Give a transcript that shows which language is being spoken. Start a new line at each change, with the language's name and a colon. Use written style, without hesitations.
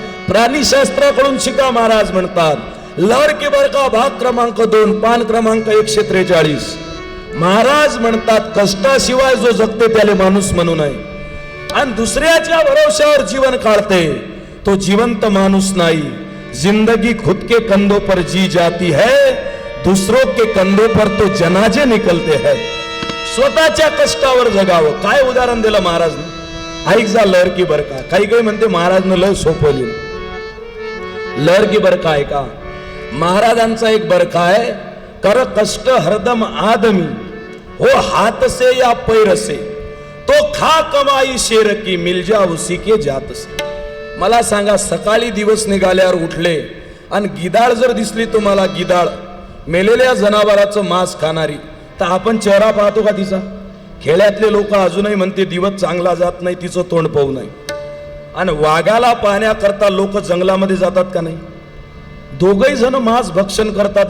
Marathi: प्राणीशास्त्राकडून शिका महाराज म्हणतात. लहर की बरका भाग क्रमांक 2 पान क्रमांक 143. महाराज म्हणतात कष्टाशिवाय जो जगते त्याला माणूस म्हणू नये आणि दुसऱ्याच्या भरोश्यावर जीवन काढते तो जिवंत माणूस नाही.
Hindi: जिंदगी खुद के कंधों पर जी जाती है, दूसरों के कंधों पर तो जनाजे निकलते हैं.
Marathi: स्वतःच्या कष्टावर जगावं. काय उदाहरण दिलं महाराजने, ऐक जा. लहर की बरका. काही काही म्हणते महाराजनं लय सोपं लिहिलं. लहर की बरका आहे का? महाराजांचा एक बरका आहे.
Hindi: कर कष्ट हरदम आदमी हो हाथ से या पैर से, तो खा कमाई शेर की मिल जा उसी के जात से.
Marathi: मला सांगा, सकाळी दिवस निघाल्यावर उठले आणि गिधाड जर दिसली तुम्हाला, गिधाड मेलेल्या जनावराचं मांस खाणारी, तर आपण चेहरा पाहतो का तिचा? खेड्यातले लोक अजूनही म्हणते दिवस चांगला जात नाही तिचं तोंड पाहू नये. आणि वाघाला पाहण्याकरता लोक जंगलामध्ये जातात का नाही? दोघही जण मांस भक्षण करतात.